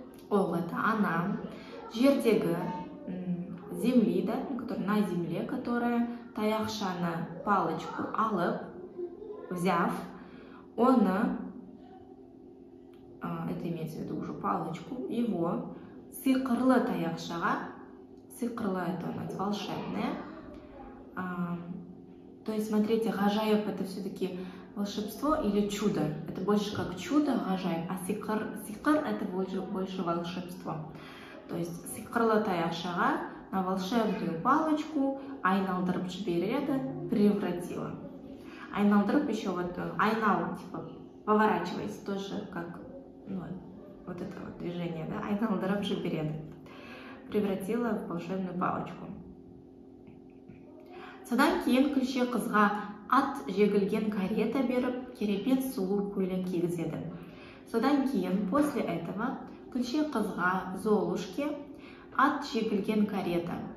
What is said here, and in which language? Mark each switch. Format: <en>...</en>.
<ru>Ол это она, жердегі земли, да, которая на земле, которая таяқшаны, палочку алып, взяв, оны, это имеется в виду уже палочку, его</ru> <kk>сиқырлы таяқшаға,</kk> <ru>сиқырлы это у нас волшебное, то есть, смотрите, гажайб это все-таки волшебство или чудо, это больше как чудо, гажайб, а сиқыр это больше волшебство. То есть</ru> <kk>сиқырлы таяқшаға</kk> <ru>на волшебную палочку</ru> <kk>айналдырып жібереді,</kk> <ru>превратила. Айналдырып еще вот айнал, типа поворачивайся, тоже как, ну, вот это вот движение, да,</ru> <kk>айналдырып жібереді.</kk> <ru>Превратила в волшебную палочку.</ru> <kk>Содан кейін күлше қызға ат жегілген карета беріп, керемет сұлу көйлек кигізеді. Содан кейін,</kk> <ru>после этого,</ru> <kk>күлше қызға</kk> <ru>Золушке</ru> <kk>ат жегілген карета.</kk>